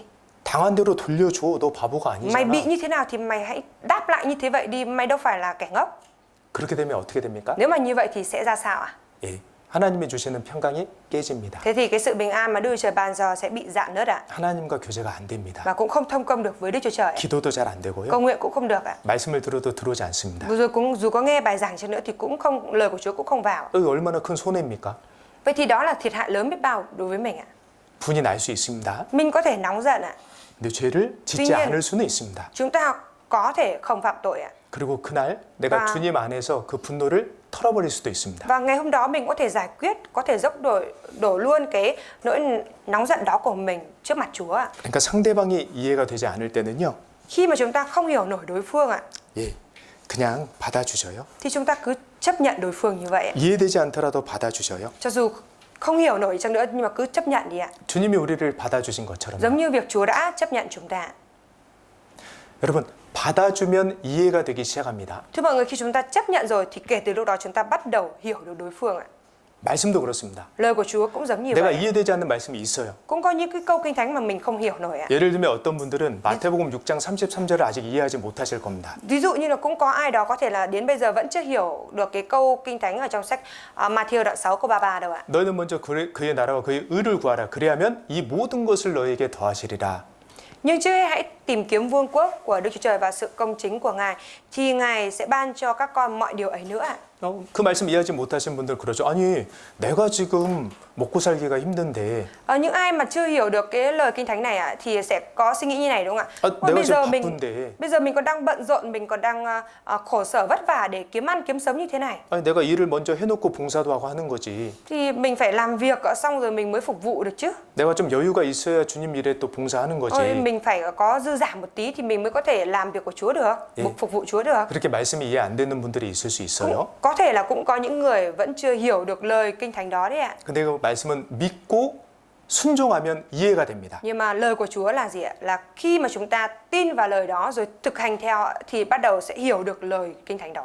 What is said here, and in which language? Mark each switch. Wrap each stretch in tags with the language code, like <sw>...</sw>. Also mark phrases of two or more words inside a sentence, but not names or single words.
<ko>당한 대로 돌려줘. 너 바보가</ko> <vi>Mày bị</vi> <ko>아니잖아.</ko> <vi>như thế nào thì mày hãy đáp lại như thế vậy đi, mày đâu phải là kẻ ngốc.</vi> <ko>그렇게 되면 어떻게 됩니까?</ko> <vi>Nếu mà như vậy thì sẽ ra sao ạ?</vi> <ko>예, 하나님이 주시는 평강이 깨집니다.</ko> <vi>Thế thì cái sự bình an mà Đức Chúa Trời ban giờ sẽ bị rạn nứt ạ.</vi> <ko>하나님과 교제가 안 됩니다.</ko> <vi>Và cũng không thông công được với Đức Chúa Trời.</vi> <ko>기도도 잘 안 되고요.</ko> <vi>Cầu nguyện cũng không được ạ.</vi> <ko>말씀을 들어도 들어오지 않습니다.</ko> <vi>Rồi cũng dù có nghe bài giảng chăng nữa thì cũng không, lời của Chúa cũng không vào.</vi> <ko>이게 얼마나 큰 손해입니까?</ko> <vi>Vậy thì đó là thiệt hại lớn biết bao đối với mình ạ.</vi> <ko>분이 날 수 있습니다.</ko> <vi>Mình có thể nóng giận ạ.</vi> <ko>근데 죄를 짓지</ko> <vi>tuy nhiên-</vi> <ko>않을 수는 있습니다.</ko> <vi>Chúng ta có thể không phạm tội ạ.</vi> <ko>그리고 그날 내가 와. 주님 안에서 그 분노를 털어버릴 수도 있습니다.</ko> <vi>Và ngày hôm đó mình có thể giải quyết, có thể đổ luôn cái nỗi nóng giận đó của mình trước mặt Chúa ạ.</vi> <ko>그러니까 상대방이 이해가 되지 않을 때는요.</ko> <vi>Khi mà chúng ta không hiểu nổi đối phương ạ,</vi> <ko>예, 그냥 받아주셔요.</ko> <vi>thì chúng ta cứ chấp nhận đối phương như vậy ạ.</vi> <ko>이해되지 않더라도 받아주셔요.</ko> <vi>Cho dù không hiểu nổi chăng nữa nhưng mà cứ chấp nhận đi ạ.</vi> <ko>주님이 우리를 받아주신 것처럼.</ko> <vi>Giống như việc Chúa đã chấp nhận chúng ta.</vi> <ko>여러분, 받아주면 이해가 되기 시작합니다.</ko> <vi>Thưa mọi người, khi chúng ta chấp nhận rồi thì kể từ lúc đó chúng ta bắt đầu hiểu được đối phương ạ.</vi> <ko>말씀도 그렇습니다.</ko> <vi>Lời của Chúa cũng giống như</vi> <ko>내가</ko> <vi>vậy.</vi> <ko>이해되지 않는 말씀이 있어요.</ko> <vi>Cũng có những cái câu kinh thánh mà mình không hiểu nổi ạ.</vi> <ko>예를 들면 어떤 분들은 마태복음 6장 33절을 아직 이해하지 못하실 겁니다.</ko> <vi>Ví dụ như là cũng có ai đó có thể là đến bây giờ vẫn chưa hiểu được cái câu kinh thánh ở trong sách Matthew đoạn 6 câu 33 đâu ạ.</vi> <ko>너희는 먼저 그의 나라와 그의 의를 구하라. 그리하면 이 모든 것을 너희에게 더하시리라.</ko> <vi>Nhưng trước hết hãy tìm kiếm vương quốc của Đức Chúa Trời và sự công chính của Ngài, thì Ngài sẽ ban cho các con mọi điều ấy nữa ạ.</vi> <ko>그 말씀 이해하지 못하신 분들 그러죠. 아니, 내가 지금 먹고 살기가 힘든데</ko> <vi>Những ai mà chưa hiểu được cái lời kinh thánh này ạ thì sẽ có suy nghĩ như này đúng không ạ?</vi> <ko>내가</ko> <vi>bây giờ</vi> <ko>지금 바쁜데</ko> <vi>bây giờ mình còn đang bận rộn, mình còn đang khổ sở vất vả để kiếm ăn kiếm sống như thế này.</vi> <ko>아니, 내가 일을 먼저 해놓고 봉사도 하고 하는 거지.</ko> <vi>Thì mình phải làm việc xong rồi mình mới phục vụ được chứ.</vi> <ko>내가 좀 여유가 있어야 주님 일에 또 봉사하는 거지.</ko> <vi>Mình phải có dư giả một tí thì mình mới có thể làm việc của Chúa được, phục vụ Chúa được.</vi> <ko>그렇게 말씀이 이해 안 되는 분들이 있을 수 있어요.</ko> <vi>Có thể là cũng có những người vẫn chưa hiểu được lời kinh thánh đó đấy ạ.</vi> <ko>근데 그 말씀은 믿고 순종하면 이해가 됩니다.</ko> <vi>Nhưng mà lời của Chúa là gì ạ? Là khi mà chúng ta tin vào lời đó rồi thực hành theo thì bắt đầu sẽ hiểu được lời kinh thánh đó.</vi>